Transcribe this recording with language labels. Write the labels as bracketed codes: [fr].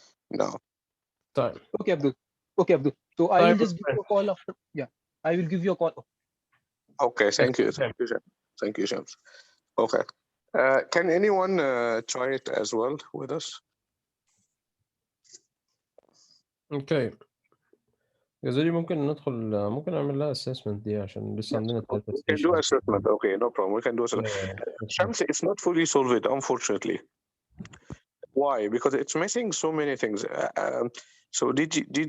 [en] No. Time. Okay, Abdul. Okay, Abdul. So I will just give you a call after. Yeah, I will give you a call. Okay, thank you. Thank you, James. Okay. Can anyone try it as well with us? [ar] اوكي جزولي ممكن نعمل لها assessment دي عشان لسه عندنا 3 [en] We can do assessment. Okay, no problem. We can do assessment. Shams, it's not fully solved, unfortunately. Why? Because it's missing so many things. So did you?